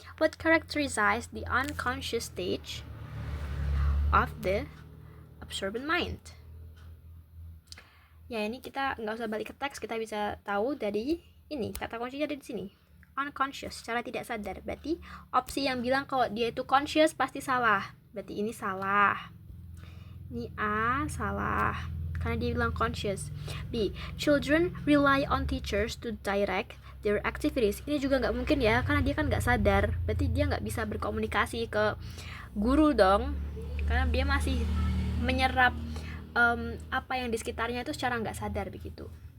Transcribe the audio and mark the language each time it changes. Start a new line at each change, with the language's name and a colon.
English: What characterizes the unconscious stage of the absorbent mind?
Indonesian: Ya, ini kita nggak usah balik ke teks, kita bisa tahu dari ini, kata kuncinya ada di sini. Unconscious, secara tidak sadar. Berarti opsi yang bilang kalau dia itu conscious pasti salah. Berarti ini salah. Ini A, salah. Karena dia bilang conscious. B.
English: Children rely on teachers to direct their activities.
Indonesian: Ini juga nggak mungkin ya, karena dia kan nggak sadar. Berarti dia nggak bisa berkomunikasi ke guru dong, karena dia masih menyerap apa yang di sekitarnya itu secara nggak sadar begitu.